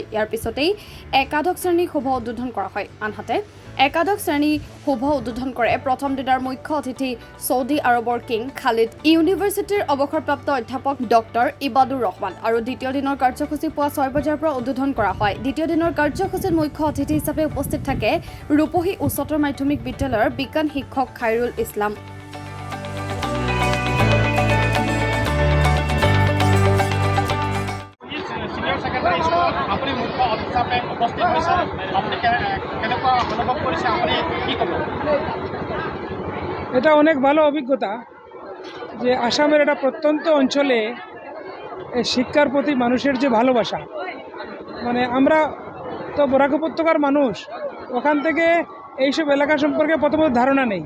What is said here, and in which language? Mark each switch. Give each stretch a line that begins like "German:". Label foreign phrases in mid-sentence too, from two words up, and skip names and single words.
Assamese: ইয়াৰ পিছতেই একাদশ শ্ৰেণী শুভ উদ্বোধন কৰা হয়। আনহাতে একাদশ শ্ৰেণী শুভ উদ্বোধন কৰে প্ৰথম দিনৰ মুখ্য অতিথি ছৌদি আৰবৰ কিং খালিদ, ইউনিভাৰ্চিটিৰ অৱসৰপ্ৰাপ্ত অধ্যাপক ডক্টৰ ইবাদুৰ ৰহমান। আৰু দ্বিতীয় দিনৰ কাৰ্যসূচী পুৱা 6 বজাৰ পৰা উদ্বোধন কৰা হয়। দ্বিতীয় দিনৰ কাৰ্যসূচীত মুখ্য অতিথি হিচাপে উপস্থিত থাকে ৰূপহী উচ্চতৰ মাধ্যমিক বিদ্যালয়ৰ বিজ্ঞান শিক্ষক খাইৰুল ইছলাম।
Bangla: এটা অনেক ভালো অভিজ্ঞতা যে আসামের একটা প্রত্যন্ত অঞ্চলে শিক্ষার প্রতি মানুষের যে ভালোবাসা, মানে আমরা তো বরাক উপত্যকার মানুষ, ওখান থেকে এইসব এলাকা সম্পর্কে প্রথমত ধারণা নেই।